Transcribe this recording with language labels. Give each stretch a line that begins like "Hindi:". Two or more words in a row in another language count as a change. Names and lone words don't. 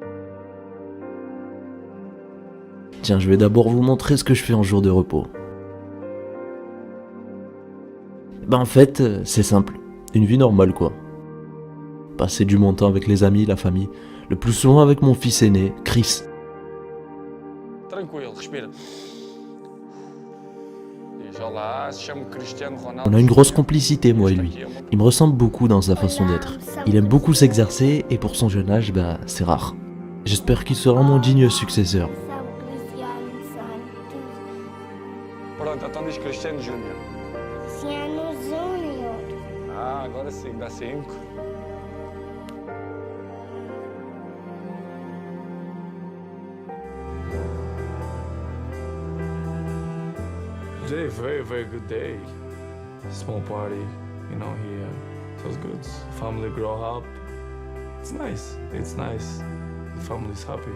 French: Tiens, je vais d'abord vous montrer ce que je fais en jour de repos. En fait, c'est simple. Une vie normale, quoi. Passer du bon temps avec les amis, la famille. Le plus souvent avec mon fils aîné, Chris.
Portuguese: Tranquilo, respira. Diz olá, se chama Cristiano Ronaldo.
French: On a une grosse complicité, moi et lui. Il me ressemble beaucoup dans sa façon d'être. Il aime beaucoup s'exercer et pour son jeune âge, c'est rare. J'espère qu'il sera mon digne successeur.
Portuguese: Pronto, então diz Cristiano Júnior. Cristiano Júnior. Ah, agora sim, dá 5.
English: Today, very good day. Small party, here. It was good. Family grow up. It's nice. The family's happy.